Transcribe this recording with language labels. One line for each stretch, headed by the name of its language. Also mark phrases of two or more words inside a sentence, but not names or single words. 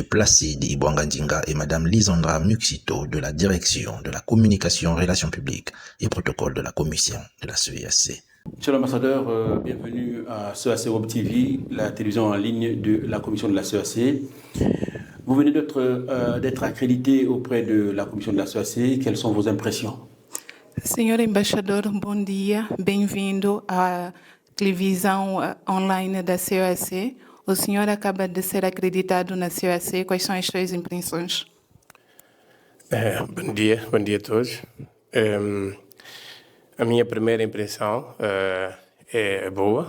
French: Placide Ibwangandinga et Mme Lisandra Muxito de la Direction de la Communication, Relations publiques et Protocole de la Commission de la CESC. Monsieur l'ambassadeur, bienvenue à CESC Web TV, la télévision en ligne de la Commission de la CESC. Vous venez d'être accrédité auprès de la Commission de la CESC. Quelles sont vos impressions?
Portuguese: Senhor embaixador, bom dia, bem-vindo à televisão online da CESC. O senhor acaba de ser acreditado na CESC. Quais são as suas impressões? Bom dia a todos. A minha primeira impressão é boa.